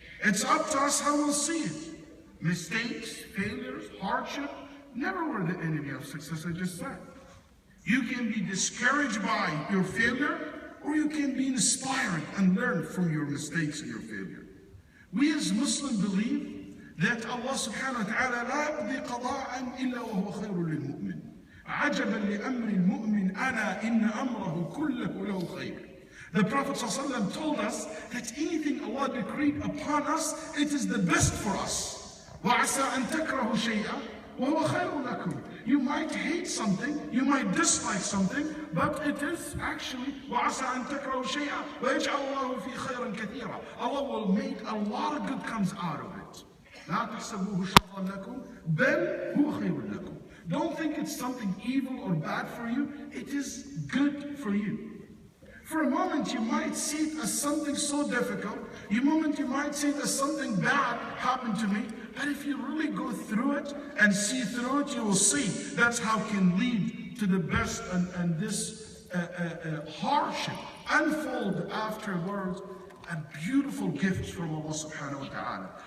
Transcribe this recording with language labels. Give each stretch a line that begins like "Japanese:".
English: It's up to us how we'll see it. Mistakes, failures, hardship, never were the enemy of success, I just said. You can be discouraged by your failure, or you can be inspired and learn from your mistakes and your failure. We as Muslims believe that Allah subhanahu wa ta'ala
Arabic: لا يقضي قضاء إلا وهو خير للمؤمن. عجبا لأمر المؤمن أنا إن أمره كله له خير.
English: The Prophet ﷺ told us that anything Allah decreed upon us, it is the best for us.
Arabic: وعسى أن تكرهوا شيئا وهو خير لكم.
English: You might hate something, you might dislike something, but it is actually
Arabic: وعسى أن تكرهوا شيئا ويجعل الله فيه خيرا كثيرا.
English: Allah will make a lot of good comes out of it.
Arabic: لا تحسبوه شرا لكم بل هو خير لكم.
English: Don't think it's something evil or bad for you. It is good for you. For a moment, you might see it as something so difficult. You might see it as something bad happened to me. But if you really go through it and see through it, you will see that's how it can lead to the best, and this hardship unfold afterwards a beautiful gift from Allah subhanahu wa ta'ala.